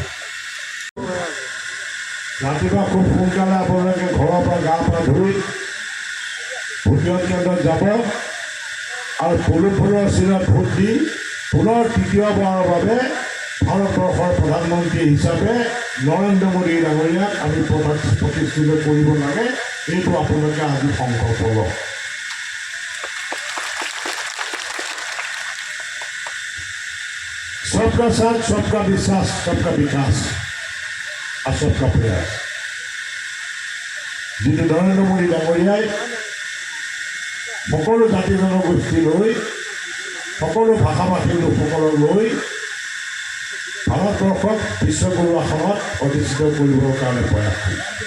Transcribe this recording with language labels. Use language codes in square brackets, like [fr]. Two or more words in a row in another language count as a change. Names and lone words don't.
[as] ৰাতিপুৱা খুব সোনকালে আপোনালোকে ঘৰৰ পৰা গা পা ধুই ভোটগ্ৰহণ কেন্দ্ৰত যাব আৰু ফুলৰ চিনত ভোট দি পুনৰ তৃতীয়বাৰৰ বাবে ভাৰতবৰ্ষৰ প্ৰধানমন্ত্ৰী হিচাপে নৰেন্দ্ৰ মোদী ডাঙৰীয়াক আমি প্ৰতিষ্ঠিত কৰিব লাগে। এইটো আপোনালোকে আজি সংকল্প লওক। [hi] सबका साथ, सबका विश्वास, सबका विकास और सबका प्रयास। [as] যিটো নৰেন্দ্ৰ মোদী ডাঙৰীয়াই সকলো জাতি জনগোষ্ঠী লৈ সকলো ভাষা ভাষী লোকসকলক লৈ ভাৰতবৰ্ষক বিশ্বগুৰু আসনত অধিষ্ঠিত কৰিবৰ কাৰণে প্ৰয়াস কৰিছে।